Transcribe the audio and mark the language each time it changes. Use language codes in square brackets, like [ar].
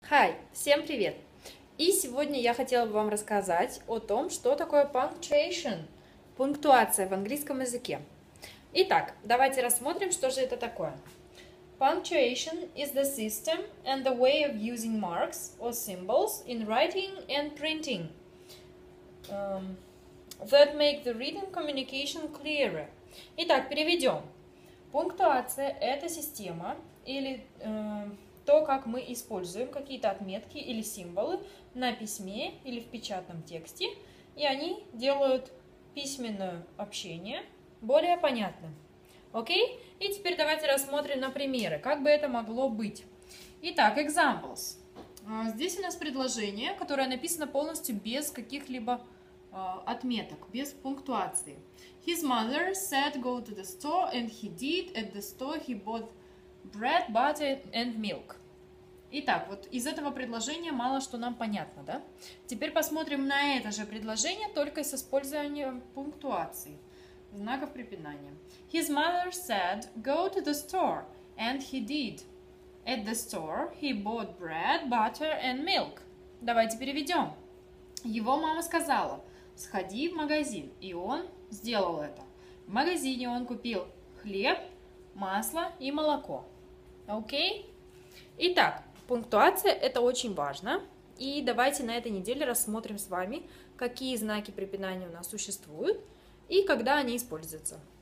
[ru] Hi, всем привет! И сегодня я хотела бы вам рассказать о том, что такое punctuation, пунктуация в английском языке. Итак, давайте рассмотрим, что же это такое. [en] Punctuation is the system and the way of using marks or symbols in writing and printing that make the reading communication clearer. [ru] Итак, переведем. Пунктуация – это система или то, как мы используем какие-то отметки или символы на письме или в печатном тексте, и они делают письменное общение более понятным. Окей? И теперь давайте рассмотрим на примеры, как бы это могло быть. Итак, examples. Здесь у нас предложение, которое написано полностью без каких-либо отметок, без пунктуации. [en] His mother said go to the store, and he did. At the store he bought bread, butter and milk. [ru] Итак, вот из этого предложения мало что нам понятно, да? Теперь посмотрим на это же предложение, только с использованием пунктуации, знаков препинания. [en] His mother said go to the store, and he did. At the store he bought bread, butter and milk. [ru] Давайте переведем. Его мама сказала: сходи в магазин, и он сделал это. В магазине он купил хлеб, масло и молоко. Окей? Итак, пунктуация – это очень важно. И давайте на этой неделе рассмотрим с вами, какие знаки препинания у нас существуют и когда они используются.